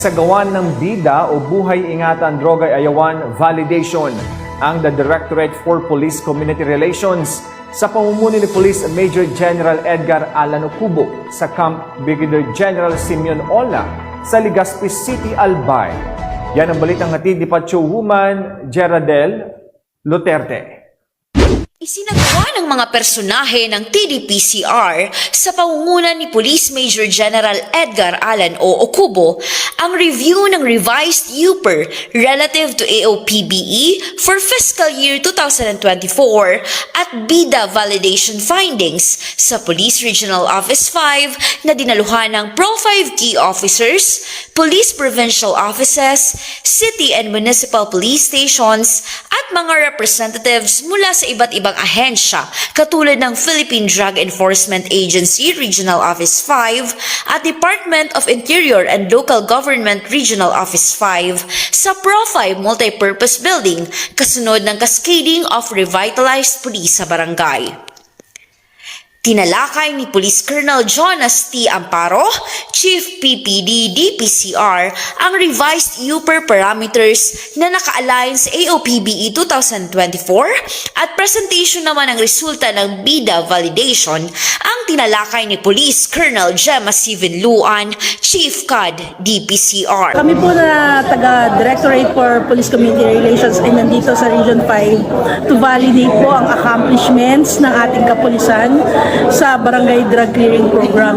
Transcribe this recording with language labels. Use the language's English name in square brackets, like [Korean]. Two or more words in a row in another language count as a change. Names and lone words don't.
[Filipino] Sa gawan ng bida o buhay ingatan drogay ayawan validation ang the Directorate for Police Community Relations sa pamumuno ni Police Major General Edgar Alan Ocubo sa Camp Brigadier General Simeon Ola sa Legazpi City, Albay. Yan ang balitang hatid ni Patrol Woman Geraldel Luterte. Isinagawa ng mga personahe ng TDPCR sa pangunguna ni Police Major General Edgar Alan O. Ocubo ang review ng [English] revised UPER relative to AOPBE for fiscal year 2024 [Filipino] at [English] BIDA validation findings [Filipino] sa Police Regional Office 5 na dinaluhan ng Pro 5 [English] key officers, [Filipino] Police Provincial Offices, City and Municipal Police Stations at mga representatives mula sa iba't ibang ahensya katulad ng Philippine Drug Enforcement Agency Regional Office 5 at Department of Interior and Local Government Regional Office 5 sa Pro 5 Multipurpose Building kasunod ng [English] cascading of revitalized police [Filipino] sa barangay. Tinalakay ni Police Colonel Jonas T. Amparo, Chief PPD DPCR, ang [English] revised UPER parameters [Filipino] na naka-align sa AOPBE 2024 at presentation naman ng resulta ng BIDA validation ang tinalakay ni Police Colonel Gemma Sivin Luan, Chief CAD DPCR. Kami po na taga-Directorate for Police Community Relations ay nandito sa Region 5 [English] to validate [Filipino] po ang accomplishments ng ating kapulisan sa Barangay Drug Clearing Program.